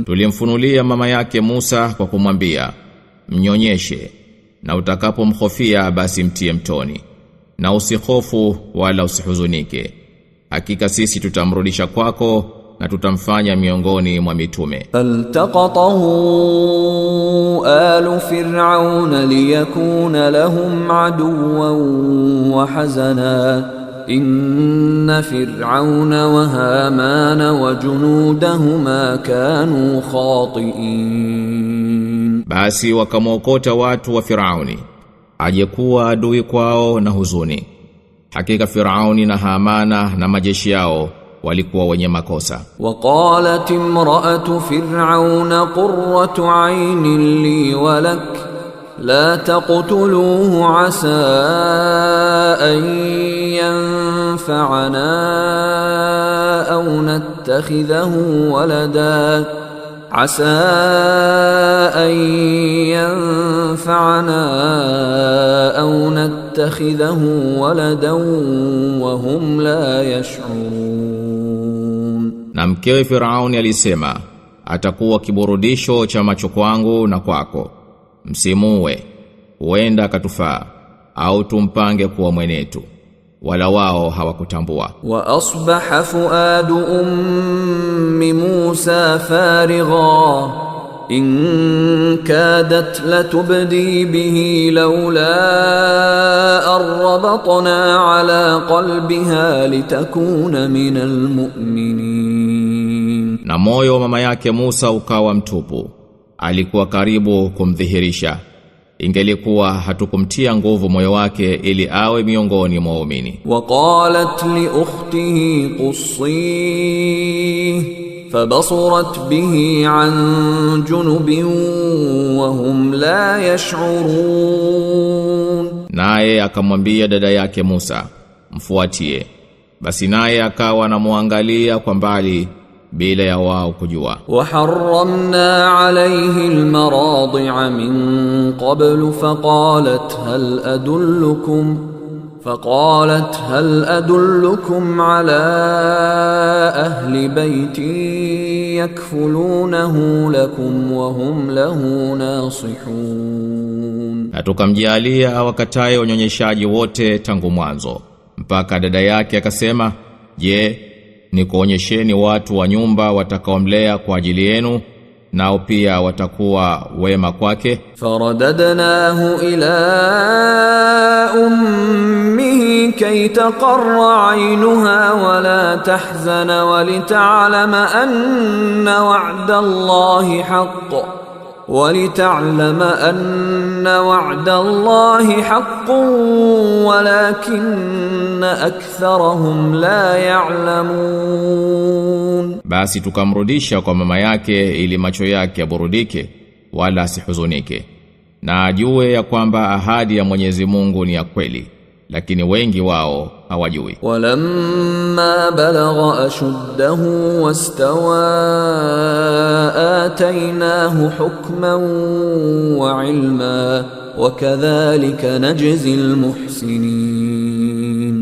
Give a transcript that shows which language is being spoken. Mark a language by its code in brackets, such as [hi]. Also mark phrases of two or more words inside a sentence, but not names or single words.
[sw] Tulimfunulia mama yake Musa kwa kumwambia, mnyonyeshe, na utakapomhofia basi mtie mtoni, na usihofu wala usihuzunike. Hakika sisi tutamrudisha kwako na tutamfanya miongoni mwa mitume. [ar] فالتقطه آل فرعون ليكون لهم عدوا وحزنا إن فرعون وهامان وجنودهما كانوا خاطئين. [sw] Basi wakamwokota watu wa Firauni, ajekuwa adui kwao na huzuni. Hakika Firauni na Hamana na majeshi yao walikuwa wenye makosa. [ar] وقالت امرأة فرعون قرة عين لي ولك لا تقتلوه عسى أن ينفعنا أو نتخذه ولدا عسى أن ينفعنا أو نتخذه ولدا وهم لا يشعرون. [sw] Na mkewe Firauni alisema, atakuwa kiburudisho cha macho kwangu na kwako. Msimuwe, huenda akatufaa au tumpange kuwa mwenetu. Wala wao hawakutambua. [ar] وأصبح فؤاد أم موسى فارغا إن كادت لتبدي به لولا أن ربطنا على قلبها لتكون من المؤمنين. [sw] Na moyo wa mama yake Musa ukawa mtupu. Alikuwa karibu kumdhihirisha. Ingelikuwa hatukumtia nguvu moyo wake ili awe miongoni mwa waumini. [ar] وقالت لأخته قصيه فبصرت به عن جنب وهم لا يشعرون. [sw] Naye akamwambia dada yake Musa, mfuatie. Basi naye akawa anamwangalia kwa mbali bila ya wao kujua. [ar] وحرمنا عليه المراضع من قبل فقالت هل أدلكم على أهل بيت يكفلونه لكم وهم له ناصحون. [sw] Na tukamjalia wakataye unyonyeshaji wote tangu mwanzo mpaka dada yake akasema, je, nikuonyesheni watu wa nyumba watakaomlea kwa ajili yenu nao pia watakuwa wema kwake. [ar] فرددناه إلى أمه كي تقر عينها ولا تحزن ولتعلم أن وعد الله حق ولتعلم أن وعد الله حق ولكن أكثرهم لا يعلمون. [sw] Basi tukamrudisha kwa mama yake ili macho yake yaburudike wala asihuzunike na ajue ya kwamba ahadi ya Mwenyezi Mungu ni ya kweli, lakini wengi wao hawajui. [ar] ولما بلغ أشده واستوى آتيناه حكما وعلما وكذلك نجزي المحسنين.